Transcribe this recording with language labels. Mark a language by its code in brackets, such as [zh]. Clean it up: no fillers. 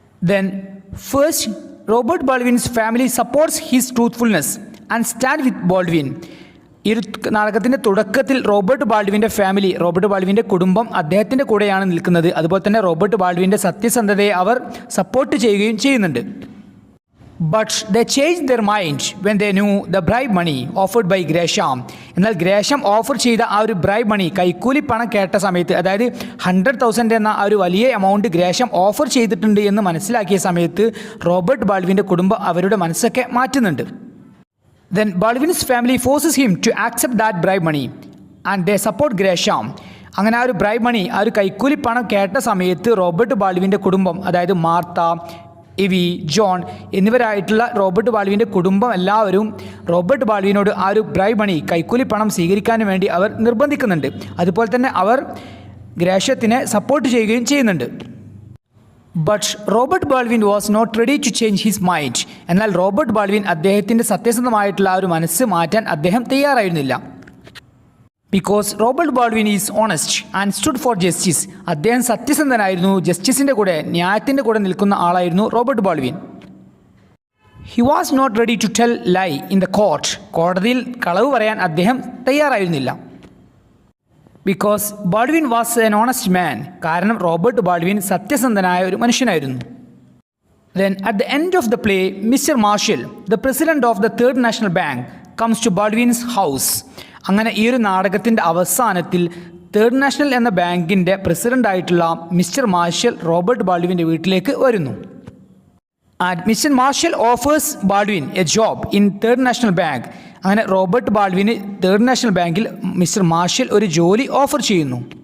[en] Then first Robert Baldwin's family supports his truthfulness and stand with Baldwin. [ml] ഈ ഒരു നാടകത്തിൻ്റെ തുടക്കത്തിൽ റോബർട്ട് ബാൾഡ്വിൻ്റെ ഫാമിലി, റോബർട്ട് ബാൾഡ്വിൻ്റെ കുടുംബം അദ്ദേഹത്തിൻ്റെ കൂടെയാണ് നിൽക്കുന്നത്. അതുപോലെ തന്നെ റോബർട്ട് ബാൾഡ്വിൻ്റെ സത്യസന്ധതയെ അവർ സപ്പോർട്ട് ചെയ്യുകയും ചെയ്യുന്നുണ്ട്. [en] But they changed their mind when they knew the bribe money offered by Gresham. [ml] എന്നാൽ ഗ്രേഷം ഓഫർ ചെയ്ത ആ ഒരു ബ്രൈബ് മണി, കൈക്കൂലി പണം കേട്ട സമയത്ത്, അതായത് $100,000 എന്ന ആ ഒരു വലിയ എമൗണ്ട് ഗ്രേഷം ഓഫർ ചെയ്തിട്ടുണ്ട് എന്ന് മനസ്സിലാക്കിയ സമയത്ത് റോബർട്ട് ബാൾഡ്വിൻ്റെ കുടുംബം അവരുടെ മനസ്സൊക്കെ മാറ്റുന്നുണ്ട്. [en] Then Baldwin's family forces him to accept that bribe money and they support Gresham. [ml] അങ്ങനെ ആ ഒരു ബ്രൈബ് മണി, ആ ഒരു കൈക്കൂലി പണം കേട്ട സമയത്ത് റോബർട്ട് ബാൾഡ്വിൻ്റെ കുടുംബം, അതായത് മാർത്ത, എവി, ജോൺ എന്നിവരായിട്ടുള്ള റോബർട്ട് ബാൾഡ്വിൻ്റെ കുടുംബം എല്ലാവരും റോബർട്ട് ബാൾഡ്വിനോട് ആ ഒരു ബ്രൈബ് മണി, കൈക്കൂലി പണം സ്വീകരിക്കാൻ വേണ്ടി അവർ നിർബന്ധിക്കുന്നുണ്ട്. അതുപോലെ തന്നെ അവർ ഗ്രേഷത്തിനെ സപ്പോർട്ട് ചെയ്യുകയും ചെയ്യുന്നുണ്ട്. [en] But Robert Baldwin was not ready to change his mind. [ml] എന്നാൽ റോബർട്ട് ബാൾഡ്വിൻ അദ്ദേഹത്തിൻ്റെ സത്യസന്ധമായിട്ടുള്ള ആ ഒരു മനസ്സ് മാറ്റാൻ അദ്ദേഹം തയ്യാറായിരുന്നില്ല. [en] Because Robert Baldwin is honest and stood for justice. [ml] അദ്ദേഹം സത്യസന്ധനായിരുന്നു, ജസ്റ്റിസിൻ്റെ കൂടെ, ന്യായത്തിൻ്റെ കൂടെ നിൽക്കുന്ന ആളായിരുന്നു Robert Baldwin. [en] He was not ready to tell lie in the court. [ml] കോടതിയിൽ കളവ് പറയാൻ അദ്ദേഹം തയ്യാറായിരുന്നില്ല. [en] Because Baldwin was an honest man. [ml] കാരണം റോബർട്ട് ബാൾഡ്വിൻ സത്യസന്ധനായ ഒരു മനുഷ്യനായിരുന്നു. [en] Then at the end of the play, Mr. Marshall, the president of the Third National Bank, comes to Baldwin's house. [ml] അങ്ങനെ ഈ ഒരു നാടകത്തിൻ്റെ അവസാനത്തിൽ തേർഡ് നാഷണൽ എന്ന ബാങ്കിൻ്റെ പ്രസിഡൻ്റായിട്ടുള്ള മിസ്റ്റർ മാർഷൽ റോബർട്ട് ബാൾഡ്വിൻ്റെ വീട്ടിലേക്ക് വരുന്നു. [en] And mister Marshall offers Baldwin a job in third national bank. [ml] അങ്ങനെ റോബർട്ട് ബാൾഡ്വിന് തേർഡ് നാഷണൽ ബാങ്കിൽ മിസ്റ്റർ മാർഷൽ ഒരു ജോലി ഓഫർ ചെയ്യുന്നു.